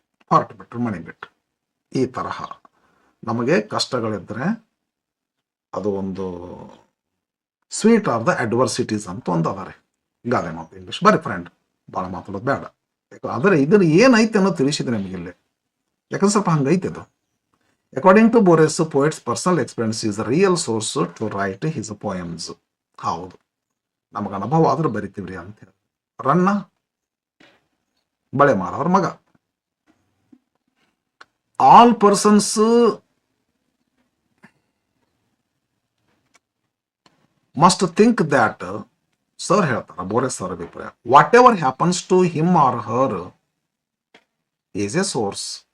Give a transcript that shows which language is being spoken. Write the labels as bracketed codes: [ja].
[kn] ಹೊರಟು ಬಿಟ್ರು, ಮನೆ ಬಿಟ್ರು. ಈ ತರಹ ನಮಗೆ ಕಷ್ಟಗಳಿದ್ರೆ ಅದು ಒಂದು [en] sweet are the adversities [kn] ಅಂತ ಒಂದು ಅದಾರೆ. ಗಾದೆ ಮಾತು ಇಂಗ್ಲಿಷ್. ಬರೀ ಫ್ರೆಂಡ್, ಭಾಳ ಮಾತಾಡೋದು ಬೇಡ. ಆದರೆ ಇದನ್ನು ಏನೈತೆ ಅನ್ನೋದು ತಿಳಿಸಿದ್ರೆ ನಿಮಗಿಲ್ಲಿ, ಯಾಕಂದ್ರೆ ಸ್ವಲ್ಪ ಹಂಗೈತೆ ಅದು. [en] According to Boris, poet's personal experience is a real source to write his poems. [kn] ಹೌದು, ನಮಗೆ ಅನುಭವ ಆದ್ರೂ ಬರಿತೀವ್ರಿ ಅಂತ ಹೇಳಿ. ರನ್ನ ಬಳೆ ಮಾರವ್ರ ಮಗ. [en] all persons must think that, [kn] sir ಹೇಳ್ತಾರ, ಬೋರೆಸ್ ಸರ್ ಅಭಿಪ್ರಾಯ, [en] Whatever happens to him or her is a source.